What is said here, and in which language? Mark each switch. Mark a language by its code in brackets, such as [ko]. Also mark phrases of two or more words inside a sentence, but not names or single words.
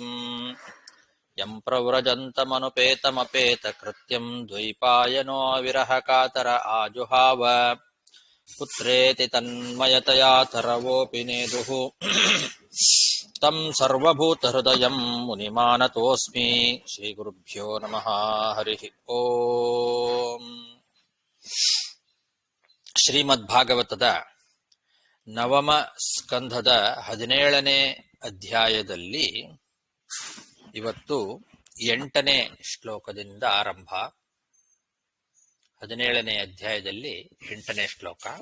[sa] ಯಂ ಪ್ರವ್ರಜन्तಮನುಪೇತಮಪೇತಕೃತ್ಯಂ ದ್ವೈಪಾಯನೋ ವಿರಹಕಾತರ ಆಜುಹಾವ. ಪುತ್ರೇತಿ ತನ್ಮಯತಯಾ ತರವೋಪಿ ನೇದುಃ. ತಂ ಸರ್ವಭೂತಹೃದಯಂ ಮುನಿಮಾನತೋಸ್ಮಿ. ಶ್ರೀಗುರುಭ್ಯೋ ನಮಃ. ಹರಿ ಓಂ. [kn] ಶ್ರೀಮದ್ಭಾಗವತದ ನವಮ ಸ್ಕಂಧದ 17ನೇ ಅಧ್ಯಾಯದಲ್ಲಿ ಇವತ್ತು 8ನೇ ಶ್ಲೋಕದಿಂದ ಆರಂಭ. 17ನೇ ಅಧ್ಯಾಯದಲ್ಲಿ 8ನೇ ಶ್ಲೋಕ.